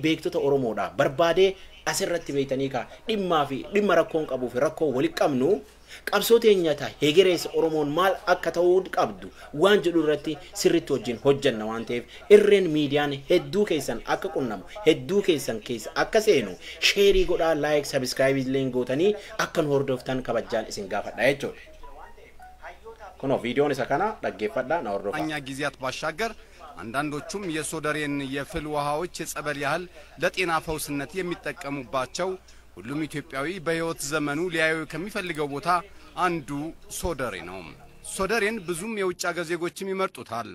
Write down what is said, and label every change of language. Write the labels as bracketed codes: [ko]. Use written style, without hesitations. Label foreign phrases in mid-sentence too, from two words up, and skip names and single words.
[om] beektota Oromoodha barbaadee asirratti beeytanii kaa dhimma rakkoon qabuu fi rakkoo wali qabnu qabsoo teenyata hegerees Oromoon maal akka ta'uu qabdu waan jedhu irratti sirriitti wajjin hojjanna waan ta'eef irreen miidiyaan hedduu keessan akka qunnamu hedduu keessan keessa akka seenu sheerii godhaa [en] like subscribe [om] illee gootanii akka nu hordoftan kabajaan isin gaafadha jechuudha kuno ቪዲዮን isa kana dhaggeeffadhaa na hordofaa [am] እኛ ጊዜያት ባሻገር አንዳንዶቹም የሶደሬን የፍል ውሃዎች የጸበል ያህል ለጤና ፈውስነት የሚጠቀሙባቸው ሁሉም ኢትዮጵያዊ በህይወት ዘመኑ ሊያዩ ከሚፈልገው ቦታ አንዱ ሶደሬ ነው ሶደሬን ብዙም የውጭ አገር ዜጎችም ይመርጡታል